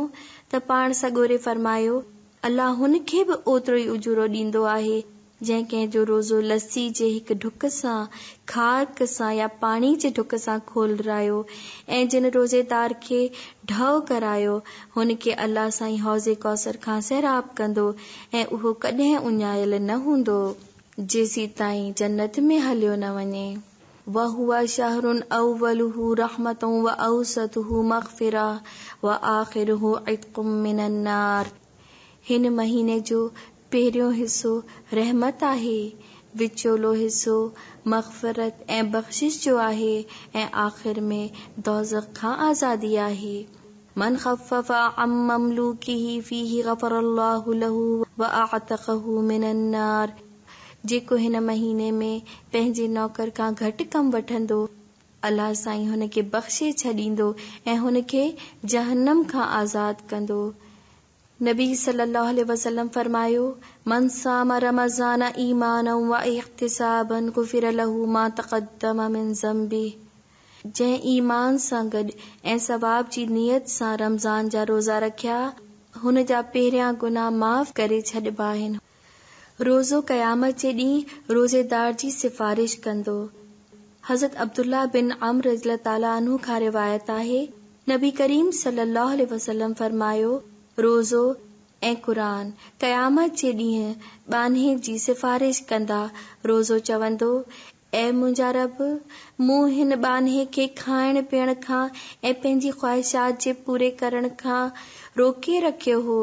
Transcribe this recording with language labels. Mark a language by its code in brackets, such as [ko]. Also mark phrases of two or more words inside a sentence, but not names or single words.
[sd] त पाण सॻोरे फरमायो, अल्लाह हुन खे बि ओतिरो ई उजूरो ॾींदो आहे जंहिं कंहिंजो रोज़ो लस्सी जे हिकु ढुक सां, खारक सां या पाणी जे ढुक सां खोलरायो ऐं जिन रोज़ेदार खे ढव करायो हुन खे अल्लाह साईं हौज़े कौसर खां सैराब कंदो ऐं उहो कॾहिं उञायल न हूंदो जेसी ताईं जन्नत में हलियो न वञे। [ar] وهو شهر أوله رحمة وأوسطه مغفرة وآخره عتق من النار. [sd] हिन महीने जो पहिरियों हिस्सो रहमत आहे, विचोलो हिस्सो मग़फ़िरत ऐं बख़्शिश जो आहे ऐं आख़िर में दोज़ख खां आज़ादी आहे। [ar] من خفف عن مملوكه فيه غفر الله له وأعتقه من النار. [sd] जेको हिन महीने में पंहिंजे नौकर खां घटि कम वठंदो, अल्लाह साईं हुन खे बख़्शे छॾींदो ऐं हुन खे जहन्नम खां आज़ाद कंदो। [ar] नबी صلى الله عليه وسلم फरमायो, من صام رمضان إيمانا واحتسابا غفر له ما تقدم من ذنبه. [sd] जंहिं ईमान सां गॾु ऐं सवाब जी नियत सां रमज़ान जा रोज़ा रखिया, हुन जा पहिरियां गुनाह माफ़ करे छॾिबा आहिनि। रोज़ो क़यामत जे ॾींहुं रोज़ेदार जी सिफ़ारिश कंदो। हज़रत अब्दुल्लाह बिन अम्र [ar] رضي الله تعالى عنه [sd] खां रिवायत आहे, नबी करीम [ar] صلى الله عليه وسلم [sd] फरमायो, रोज़ो ऐं क़ुरान क़यामत जे ॾींहुं ॿान्हे जी सिफ़ारिश कंदा। रोज़ो चवंदो, ऐं मुंहिंजा रब, मूं हिन ॿान्हे खे खाइण पीअण खां ऐं पंहिंजी ख़्वाहिशात जे पूरे करण खां रोके रखियो हो।